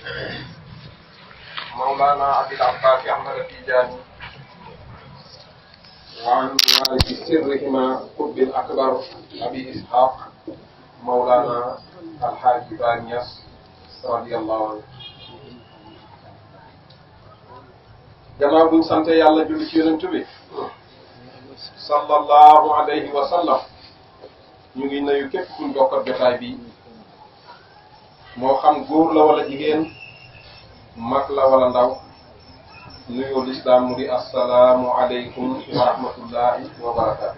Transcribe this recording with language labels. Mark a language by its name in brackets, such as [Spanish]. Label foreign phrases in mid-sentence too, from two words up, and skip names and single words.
[Arabic] مولانا أبي العباس أحمد التجاني وعن والد سرهما قطب الأكبر أبي إسحاق مولانا الحاج بانياس رضي الله عنه. [Wolof] gannaaw buñ sant yàlla julli ci yonent bi [Arabic] صلى الله عليه وسلم [Wolof] ñu ngi nuyu képp kuñ bokkat jotaay bi moo xam góor la wala jigéen mag la wala ndaw nuyoo lislaam mu di [Arabic] السلام عليكم ورحمة الله وبركاته.